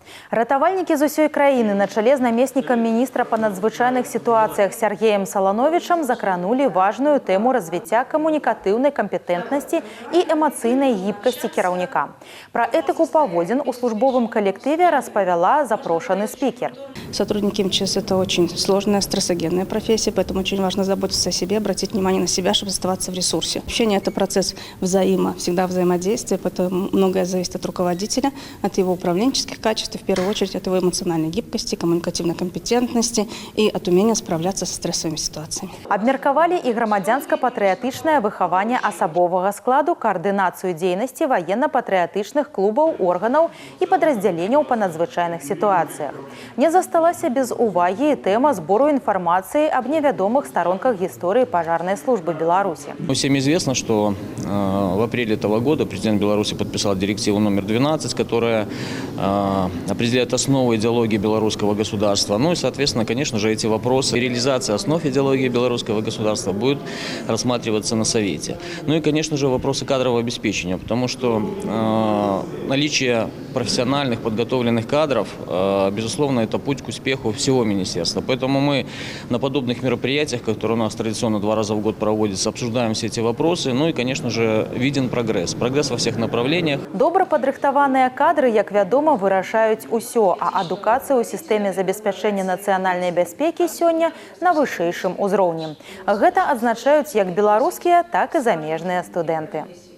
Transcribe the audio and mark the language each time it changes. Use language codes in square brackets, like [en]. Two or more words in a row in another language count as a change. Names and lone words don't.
[be] Ратавальнікі з усёй краіны на чале з намеснікам міністра па надзвычайных сітуацыях Сергеем Салановичам закранулі важную тэму развіцця камунікатыўнай кампетэнтнасці і эмацыйнай гібкасці кіраўніка. Пра этыку паводзін у службовым калектыве распавяла запрошаны спикер. [ru] Сотрудники МЧС – это очень сложная, стрессогенная профессия, поэтому очень важно заботиться о себе, обратить внимание на себя, чтобы оставаться в ресурсе. Общение – это процесс всегда взаимодействия, поэтому многое зависит от руководителя, от его управленческих качеств, и в первую очередь от его эмоциональной гибкости, коммуникативной компетентности и от умения справляться со стрессовыми ситуациями. [be] Абмеркавалі і грамадзянска-патрыятычнае выхаванне асабовага складу, каардынацыю дзейнасці военно-патрыятычных клубаў, органаў і падраздзяленняў па надзвычайных сітуацыях. Не засталася без увагі і тэма збору інфармацыі аб невядомых [ru] сторонках истории пожарной службы Беларуси. Всем известно, что в апреле этого года президент Беларуси подписал директиву номер 12, которая определяет основы идеологии белорусского государства. Ну и, соответственно, конечно же, эти вопросы реализации основ идеологии белорусского государства будут рассматриваться на Совете. Ну и, конечно же, вопросы кадрового обеспечения, потому что наличие профессиональных, подготовленных кадров, безусловно, это путь к успеху всего министерства. Поэтому мы на подобных мероприятиях, которые у нас традиционно 2 раза в год проводятся, обсуждаем все эти вопросы. Ну и, конечно же, виден прогресс. Прогресс во всех направлениях. [be] Добра падрыхтаваныя кадры, як вядома, вырашаюць усё, а адукацыя ў сістэме забеспячэння нацыянальнай бяспекі сёння на вышэйшым узроўні. Гэта адзначаюць як беларускія, так і замежныя студэнты.